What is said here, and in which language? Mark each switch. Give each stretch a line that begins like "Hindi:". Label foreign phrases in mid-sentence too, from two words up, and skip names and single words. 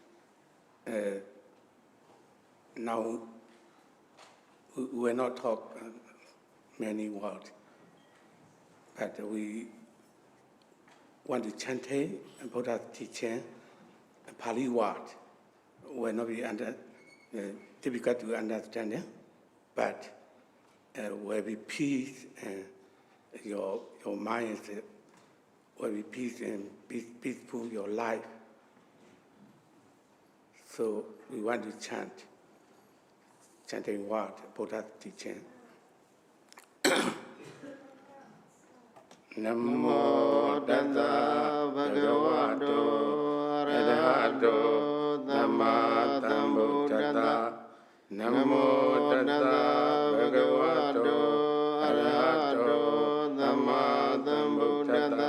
English: Now, we will not talk many words, but we want to chant Buddha's teaching, Pali word will not be difficult to understand, but will be peace and your mind will be peace and peaceful your life. So we want to chanting word, Buddha's teaching.
Pali: Namo Tassa Bhagavato Arahato Samma Sambuddhassa. Namo Tassa Bhagavato Arahato Samma Sambuddhassa.